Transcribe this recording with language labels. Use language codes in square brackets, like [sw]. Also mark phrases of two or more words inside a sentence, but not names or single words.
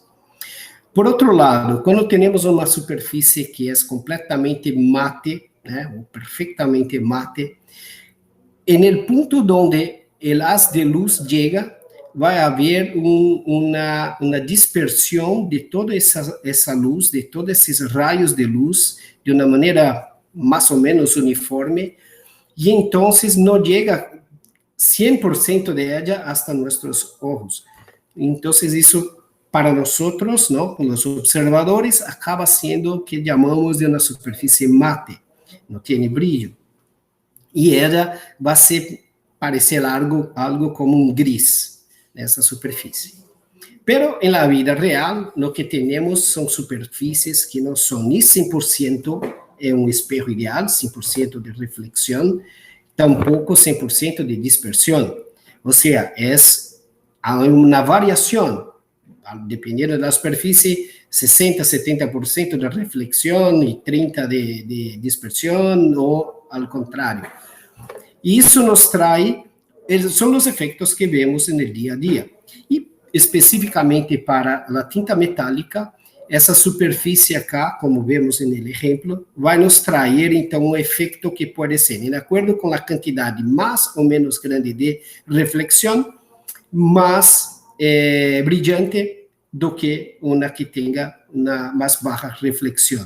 [pt] Por outro lado, quando temos uma superfície que é completamente mate, ou perfeitamente mate, no ponto onde o haz de luz chega, vai haver uma dispersão de toda essa luz, de todos esses raios de luz, de uma maneira mais ou menos uniforme, e então não chega 100% de [es] ella hasta [pt] nossos olhos. Então, isso para nós, ¿no? Os observadores, acaba sendo o que chamamos de uma superfície mate, não tem brilho. E ela vai parecer algo como um gris nessa superfície. [es] Pero en la vida real, lo que tenemos son superficies que no son ni 100% un espejo ideal, 100% de reflexión, tampoco 100% de dispersión. O sea, es una variación, dependiendo de la superficie, 60-70% de reflexión y 30% de dispersión, o al contrario. Y eso nos trae, son los efectos que vemos en el día a día. [pt] Y especificamente para a tinta metálica, essa superfície acá, como vemos no exemplo, vai nos trazer, então, um efeito que pode ser, de acordo com a quantidade mais ou menos grande de reflexão, mais brilhante do que uma que tenha uma mais baixa reflexão.